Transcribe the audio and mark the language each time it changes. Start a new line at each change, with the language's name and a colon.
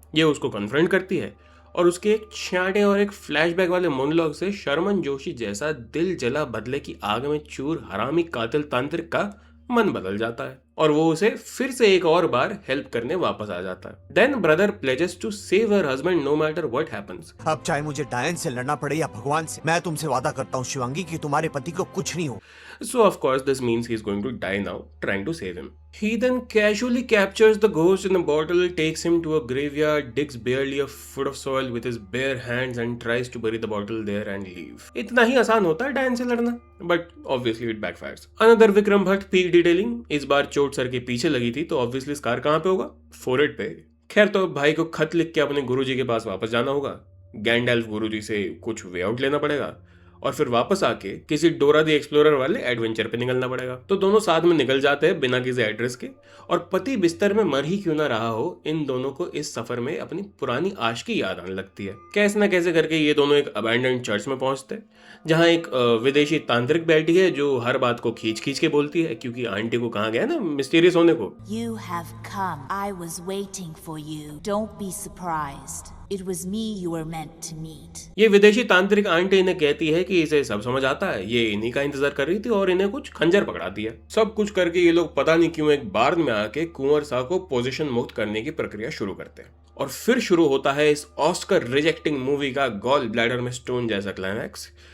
Hindi: ये उसको कन्फ्रंट करती है और उसके एक छांटे और एक फ्लैशबैक वाले मोनोलॉग से शर्मन जोशी जैसा दिल जला बदले की आग में चूर हरामी कातिल तांत्रिक का मन बदल जाता है और वो उसे फिर से एक और बार हेल्प करने वापस आ जाता है।
English: Then brother pledges to save her husband no matter what happens.
Hindi: अब चाहे मुझे डायन से लड़ना पड़े या भगवान से, मैं तुमसे वादा करता हूँ शिवांगी कि तुम्हारे पति को कुछ नहीं हो।
English: So of course this means he's going to die now, trying to save him. He then casually captures the ghost in a bottle, takes him to a graveyard, digs barely a foot of soil with his bare hands and tries to bury the bottle there and leave.
Hindi: इतना ही आसान होता है डायन से लड़ना,
English: but obviously it backfires. Another Vikram Bhatt peak detailing.
Hindi: इस बार चोट sir के पीछे लगी थी तो obviously स्कार कहाँ पे होगा? फोरहेड पे। खैर तो भाई को खत लिख के अपने गुरुजी के पास वापस जाना होगा। गैंडल्फ गुरुजी से कुछ वे आउट लेना पड़ेगा और फिर वापस आके किसी डोरा दी एक्सप्लोरर वाले एडवेंचर पे निकलना पड़ेगा। तो दोनों साथ में निकल जाते हैं बिना किसी एड्रेस के, और पति बिस्तर में मर ही क्यों ना रहा हो, इन दोनों को इस सफर में अपनी पुरानी आशिकी याद आने लगती है। कैसे ना कैसे करके ये दोनों एक अबैंडन्ड चर्च में पहुंचते हैं जहां एक विदेशी तांत्रिक बैठी है जो हर बात को खींच खींच के बोलती है, क्योंकि आंटी को कहा गया ना मिस्टीरियस होने को।
English: You have come. I was waiting for you. Don't be surprised. It was me you were meant to meet.
Hindi: ये विदेशी तांत्रिक आंटी इन्हें कहती है कि इसे सब समझ आता है, ये इन्हीं का इंतजार कर रही थी और इन्हें कुछ खंजर पकड़ाती है। सब कुछ करके ये लोग पता नहीं क्यों एक बार में आके कुंवर शाह को पोजीशन मुक्त करने की प्रक्रिया शुरू करते हैं और फिर शुरू होता है इस ऑस्कर रिजेक्टिंग मूवी का गॉल ब्लैडर में स्टोन जैसा क्लाइमैक्स।